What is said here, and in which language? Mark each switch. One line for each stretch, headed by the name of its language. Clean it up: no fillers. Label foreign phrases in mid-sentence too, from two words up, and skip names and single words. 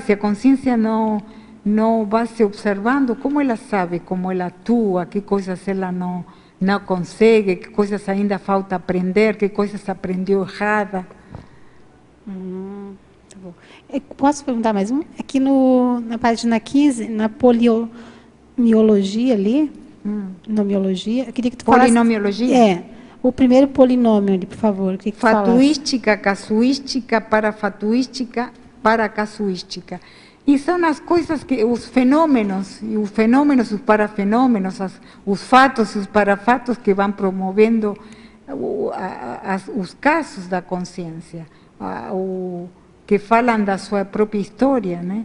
Portuguese: Se a consciência não vai se observando, como ela sabe, como ela atua, que coisas ela não consegue, que coisas ainda falta aprender, que coisas aprendeu errada. Tá bom. Posso perguntar mais um? Aqui na página 15, na polinomiologia ali, nomiologia, eu queria que tu falasse... Polinomiologia? O primeiro polinômio ali, por favor. Que fatuística, casuística, parafatuística, paracasuística. E são as coisas que os fenômenos, os parafenômenos, os fatos e os parafatos que vão promovendo os casos da consciência, que falam da sua própria história, né?